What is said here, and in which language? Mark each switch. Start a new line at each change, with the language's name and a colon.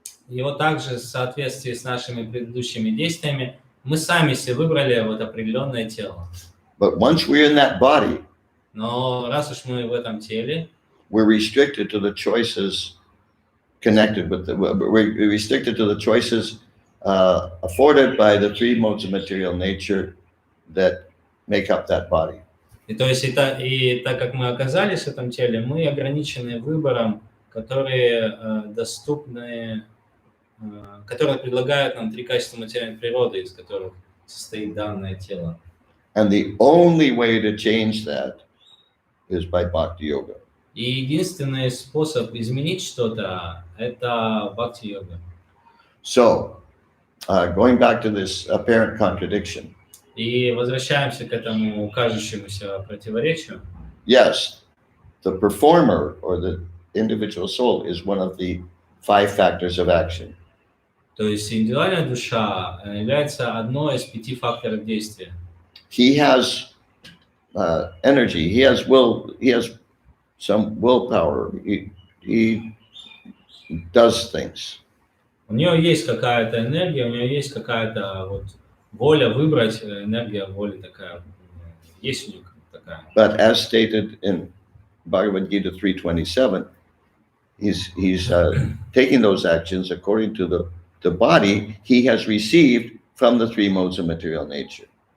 Russian: И вот также в соответствии с нашими предыдущими действиями мы сами себе выбрали вот определенное тело.
English: But once we're in that body,
Russian: Но раз уж мы в этом теле,
English: we're restricted to the choices connected with we're restricted to the choices afforded by the three modes of material nature that make up that body.
Russian: и то есть и так как мы оказались в этом теле, мы ограничены выбором, которые доступны, которые предлагают нам три качества материальной природы, из которых состоит данное тело.
English: And the only way to change that is by bhakti yoga.
Russian: И единственный способ изменить что-то – это бхакти-йога.
English: So, going back to this apparent contradiction.
Russian: И возвращаемся к этому кажущемуся противоречию.
English: Yes, the performer or the individual soul is one of the 5 factors of action.
Russian: То есть индивидуальная душа является одной из 5 факторов действия.
English: He has energy. He has will. He has some willpower. He does things.
Russian: У нее есть какая-то энергия, у нее есть какая-то вот воля выбрать, энергия воли такая, есть у нее такая.
English: But as stated in Bhagavad Gita 3:27, he's taking those actions according to the body he has received from the three modes of material nature.